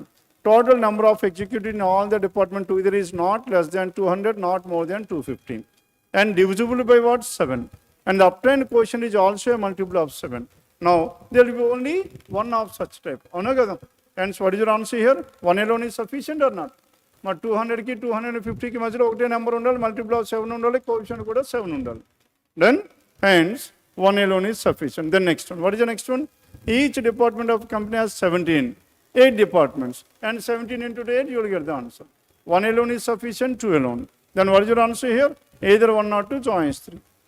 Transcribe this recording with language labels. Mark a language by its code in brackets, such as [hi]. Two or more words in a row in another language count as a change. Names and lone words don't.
[en] Total number of executives in all the department together is not less than 200, not more than 250. And divisible by what? 7. And the obtained quotient is also a multiple of 7. Now, there will be only one of such type. Hence, what is your answer here? 1 alone is sufficient or not? [te] But 200 కి 250 కి మధ్యలో ఒకటే నంబర్ ఉండాలి, [en] multiple of 7 [te] ఉండాలి, quotient కూడా 7 ఉండాలి. [en] Then, hence, 1 alone is sufficient. Then next one. What is the next one? Each department of company has 17. 8 departments. And 17 into 8, you will get the answer. 1 alone is sufficient, 2 alone. Then what is your answer here? Either 1 or 2, choice 3.